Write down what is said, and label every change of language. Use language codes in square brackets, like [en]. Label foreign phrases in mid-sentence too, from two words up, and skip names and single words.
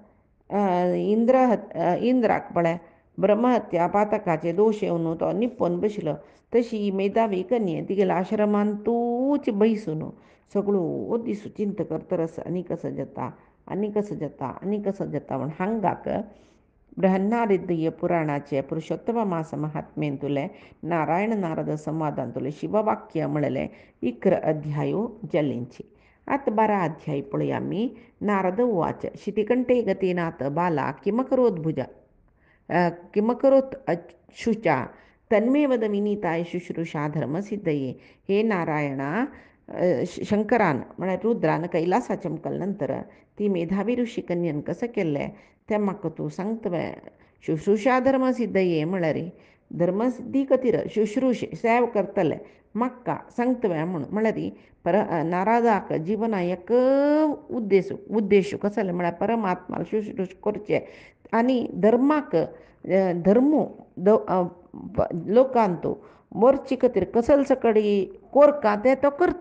[kok] इंद्राक पळय ब्रह्महत्या पातकाचे दोश येवन तो निप्पोन बशिलो तशी मेधावी कन्ये तिगेल्या आश्रमान तूच बैसून सगळो दिसू चिंत करतरस आनी कसं जाता आनी कसं जाता आनी कसं जाता म्हण हांगाक बृहन्नारदीय पुराणाचे पुरुषोत्तम मास महात्म्येन तुले नारायण नारद संवादान तुले शिववाक्य म्हणले इकर अध्यायो जल्लींची. आता 12 अध्याय पळूया आम्ही. [sa] नारद उवाच शितिकंठे गतीनाथ बाला किमकरोद्भुजा किमकरोत शुचा तन्मे वद विनीताय शुश्रूषा धर्मसिद्धये. [kok] हे नारायणा, शंकरान म्हळ्यार रुद्रान कैलासाच्या मुखानंतर ती मेधावी ऋषी कन्यन कसं केल्लें तें म्हाका तूं सांगतवे. [sa] शुश्रूषा धर्मसिद्धये [kok] म्हळ्यार धर्मसिद्धी खातीर शुश्रूश सेवा करतले म्हाका सांगतवे म्हळ्यार नारदाक जिवना एक उद्देश कसो जालें म्हळ्यार परमात्मा शुश्रूश करचें आनी धर्माक धर्मू लोकांतो मोर्ची खातीर कसल सकडी कोरका ते तो करता.